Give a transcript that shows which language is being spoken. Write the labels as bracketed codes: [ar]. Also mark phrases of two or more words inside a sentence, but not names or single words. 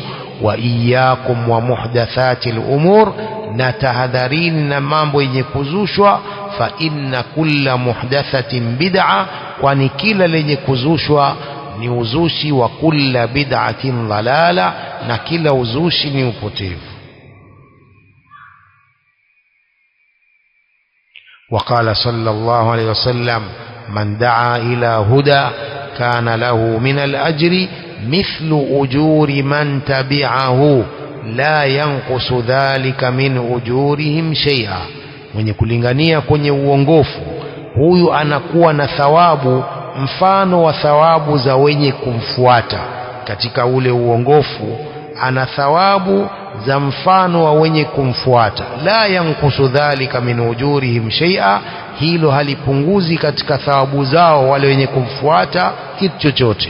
[ar] وإياكم ومحدثات الأمور, [sw] na tahadharini na mambo yenye kuzushwa. [ar] فإن كل محدثة بدعة, [sw] kwani kila lenye kuzushwa ni uzushi. [ar] وكل بدعة ضلالة, [sw] na kila uzushi ni upotevu. [ar] وقال صلى الله عليه وسلم من دعا إلى هدى كان له من الأجر مثل أجور من تبعه لا ينقص ذلك من أجورهم شيئا. [sw] mwenye kulingania kwenye uongofu, huyu anakuwa na thawabu mfano wa thawabu za wenye kumfuata katika ule uongofu. Ana thawabu za mfano wa wenye kumfuata. [ar] لا ينقص ذلك من أجورهم شيئا, [sw] hilo halipunguzi katika thawabu zao wale wenye kumfuata kitu chochote.